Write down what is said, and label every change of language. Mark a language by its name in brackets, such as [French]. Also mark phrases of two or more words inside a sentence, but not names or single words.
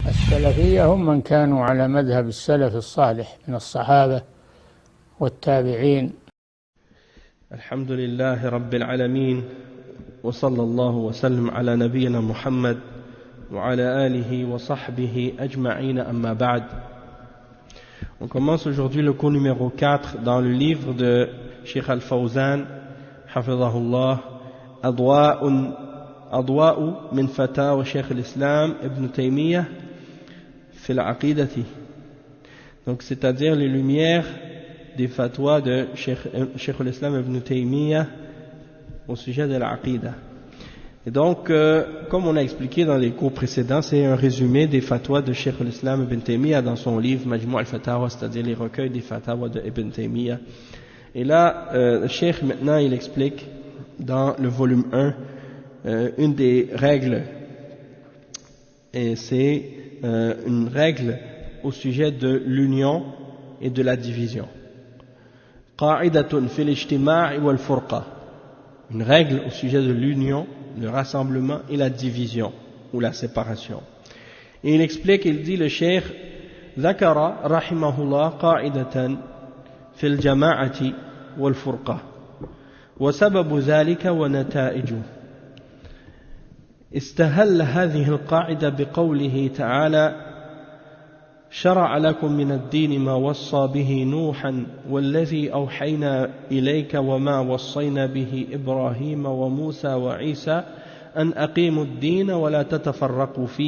[Arabic] السلفية هم من كانوا على مذهب السلف الصالح من الصحابة والتابعين. الحمد لله رب العالمين وصلى الله وسلم على نبينا محمد وعلى آله وصحبه أجمعين أما بعد. [French] On commence aujourd'hui le cours numéro 4 dans le livre de [Arabic] الشيخ الفوزان حفظه الله, أضواء من فتاوى شيخ الإسلام ابن تيمية في العقيدة, [French] donc c'est-à-dire les lumières des fatwas de [Arabic] شيخ الإسلام [French] Ibn Taymiyyah au sujet de l'Aqida. Et donc, comme on a expliqué dans les cours précédents, c'est un résumé des fatwas de [Arabic] شيخ الإسلام [French] Ibn Taymiyyah dans son livre [Arabic] مجموع الفتاوى, [French] c'est-à-dire les recueils des fatwas de Ibn Taymiyyah. Et là, le Cheikh maintenant il explique dans le volume 1 une des règles, et c'est une règle au sujet de l'union et de la division. [Arabic] قاعدة في الاجتماع والفرقة, [French] une règle au sujet de l'union, le rassemblement et la division ou la séparation. Et il explique, il dit le Cheikh [Arabic] ذكر رحمه الله قاعدة في الجماعة والفرقة وسبب ذلك ونتائجه. استهل هذه القاعدة بقوله تعالى: شرع لكم من الدين ما وصى به نوحا والذي أوحينا إليك وما وصينا به إبراهيم وموسى وعيسى أن أقيموا الدين ولا تتفرقوا فيه.